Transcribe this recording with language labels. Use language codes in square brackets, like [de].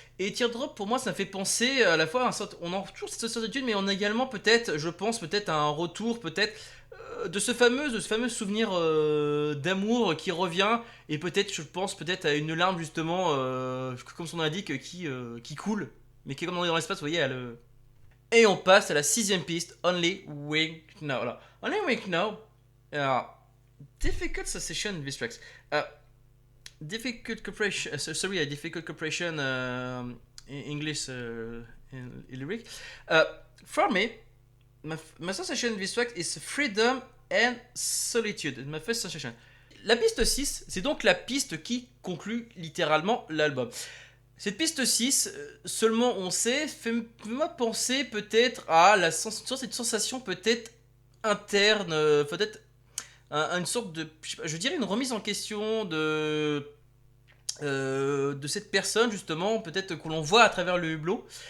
[fr] Et Teardrop, pour moi, ça me fait penser à la fois on a toujours cette solitude, mais on a également peut-être, je pense peut-être à un retour peut-être de ce fameux souvenir d'amour qui revient, et peut-être, je pense peut-être à une larme justement, comme son nom l'indique, qui coule, mais qui est comme dans l'espace, vous voyez. Et on passe à la sixième piste, Only Weak Now. [en] Alors, Only Weak Now, difficult sensation in these tracks. Difficult cooperation. Difficult cooperation in English in lyric. For me, my sensation in this track is freedom and solitude. My first sensation. [fr] La piste 6, c'est donc la piste qui conclut littéralement l'album. Cette piste 6, seulement on sait, fait-moi penser peut-être à cette sensation peut-être interne, peut-être une sorte de, je dirais une remise en question de cette personne justement, peut-être que l'on voit à travers le hublot.